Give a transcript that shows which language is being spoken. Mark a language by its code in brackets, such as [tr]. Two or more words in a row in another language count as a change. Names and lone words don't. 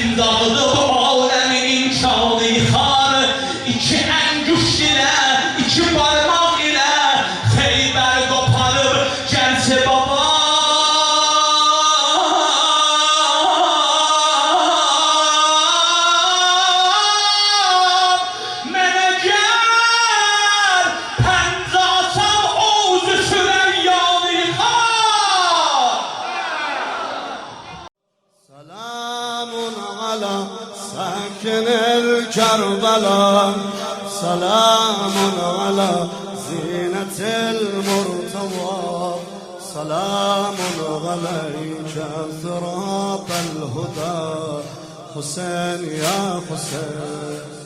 [az] dağıdıb aləmi imkanı yıxar İki ənguş ilə, iki barmaq ilə Xeybər qoparıb gəlsə babam Mənə gəl pəncə açam oğuzu Süreyyanı yıxar [ar] سلام على ساكن الكربلاء سلام على زينة المرتضى سلام عليك ثراب الهدى حسين يا حسين